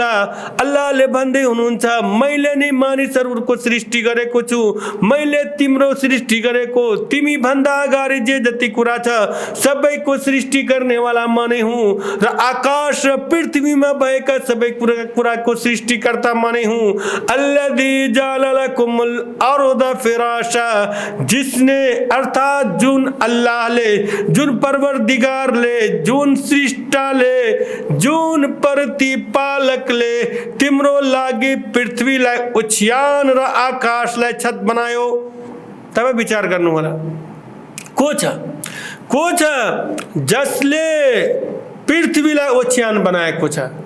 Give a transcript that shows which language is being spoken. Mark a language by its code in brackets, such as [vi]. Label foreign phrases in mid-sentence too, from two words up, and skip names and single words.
[ne] अल्लाहले भन्दै हुनुहुन्छ, मैले नै मानिसहरू को सृष्टि गरेको छु, मैले तिम्रो सृष्टि गरेको, तिमी भन्दा अगाडि जे जति कुरा छ सबैको सृष्टि गर्नेवाला म नै हुँ र आकाश र पृथ्वीमा भएका सबै कुराको सृष्टिकर्ता म नै हुँ। [ar] الذي جعل لكم الأرض فراشا, [ne] जिसने अर्थात जुन अल्लाहले, जुन परवरदिगारले, जुन सृष्टाले, जुन प्रतिपालकले तिम्रो लागि पृथ्वीलाई ओछ्यान र आकाशलाई छत बनायो। तपाईँ विचार गर्नु होला, को छ जसले पृथ्वीलाई ओछ्यान बनाएको छ?